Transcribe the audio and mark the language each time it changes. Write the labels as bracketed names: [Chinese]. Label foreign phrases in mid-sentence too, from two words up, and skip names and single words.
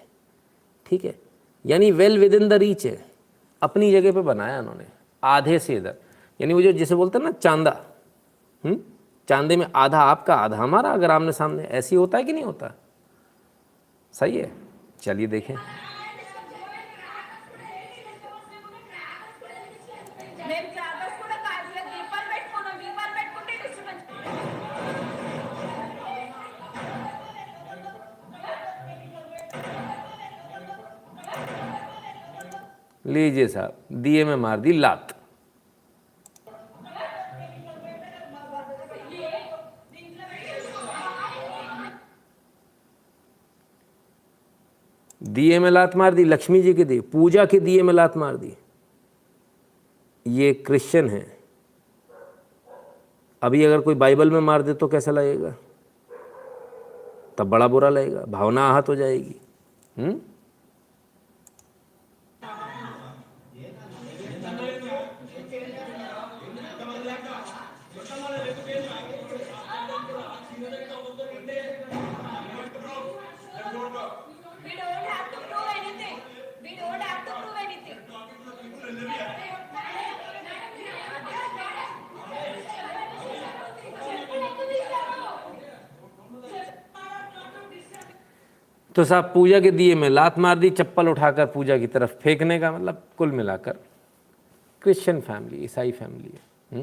[Hindi] ठीक है, यानी [English] well within the reach [Hindi] है, अपनी जगह पे बनाया उन्होंने, आधे से इधर। यानी वो जो जिसे बोलते हैं ना चांदा, चांदे में आधा आपका आधा हमारा, अगर आमने सामने, ऐसे ही होता है कि नहीं होता? सही है, चलिए देखें। [Telugu] మేము క్లాబర్స్ కూడా కాదు దీపాలు పెట్టుకున్నాం దీపాలు పెట్టుకుంటే డిస్టర్బెన్స్ [Hindi] लीजिए साहब, दिए में मार दी लात। दिए में लात मार दी, लक्ष्मी जी के दिए, पूजा के दिए में लात मार दी। ये क्रिश्चियन है। अभी अगर कोई बाइबल में मार दे तो कैसा लगेगा? तब बड़ा बुरा लगेगा, भावना आहत हो जाएगी। [English] We don't have to prove anything. We don't have to prove anything. [Hindi] तो साहब पूजा के दिए में लात मार दी, चप्पल उठाकर पूजा की तरफ फेंकने का मतलब कुल मिलाकर [English] Christian family, [Hindi] ईसाई फैमिली है।